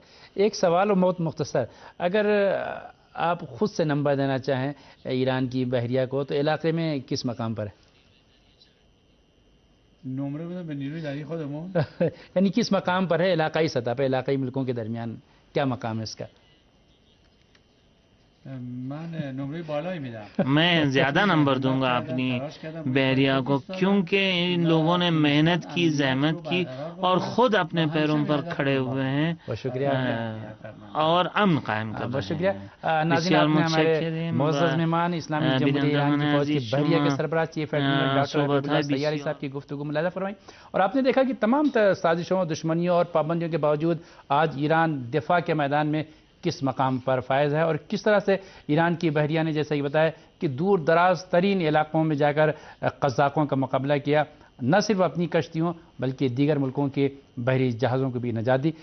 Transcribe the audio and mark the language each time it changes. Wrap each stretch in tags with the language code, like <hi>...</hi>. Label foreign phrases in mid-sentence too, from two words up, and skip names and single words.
<ur>ایک سوال اور بہت مختصر، اگر آپ خود سے نمبر دینا چاہیں ایران کی بحریہ کو تو علاقے میں کس مقام پر ہے؟ یعنی کس مقام پر ہے علاقائی سطح پہ، علاقائی ملکوں کے درمیان کیا مقام ہے اس کا؟</ur> <fa>من نمره بالایی میدم.</fa> <ur>میں زیادہ نمبر دوں گا اپنی بحریہ کو، کیونکہ ان لوگوں نے محنت کی، زحمت کی اور خود اپنے پیروں پر کھڑے ہوئے ہیں بہت شکریہ اور امن قائم کر رہے ہیں۔ بہت شکریہ ناظرین، آپ نے ہمارے معزز مہمان اسلامی جمہوریہ ایران کی فوج کی بحریہ کے سربراہ چیف ایڈمرل ڈاکٹر حبیب اللہ سیاری صاحب کی گفتگو ملاحظہ فرمائی، اور آپ نے دیکھا کہ تمام سازشوں، دشمنیوں اور پابندیوں کے باوجود آج ایران دفاع کے میدان میں کس مقام پر فائز ہے، اور کس طرح سے ایران کی بحریہ نے جیسا کہ بتایا کہ دور دراز ترین علاقوں میں جا کر قزاقوں کا مقابلہ کیا، نہ صرف اپنی کشتیوں بلکہ دیگر ملکوں کے بحری جہازوں کو بھی نجات دی۔</ur>